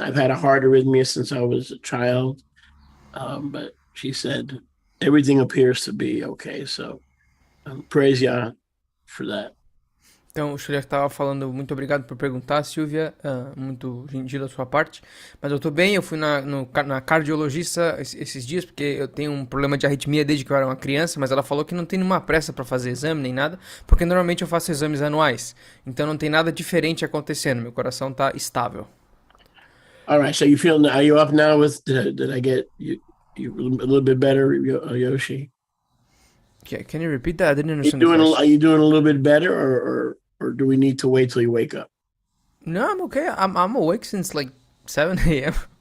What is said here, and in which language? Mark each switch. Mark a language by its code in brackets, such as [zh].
[en] I've had a heart arrhythmia since I was a child, but she said everything appears to be okay. So praise Yah for that. [pt] Então, o Shulia estava falando, muito obrigado por perguntar, Silvia, muito gentil da sua parte. Mas eu tô bem, eu fui na cardiologista esses dias, porque eu tenho um problema de arritmia desde que eu era uma criança, mas ela falou que não tem nenhuma pressa para fazer exame nem nada, porque normalmente eu faço exames anuais. Então não tem nada diferente acontecendo, meu coração tá estável. [en] All right, so are you up now with, did I get you a little bit better, Yoshi? Can you repeat that? I didn't understand the question. Are you doing a little bit better, or do we need to wait till you wake up? No, I'm okay. I'm awake since like 7 a.m.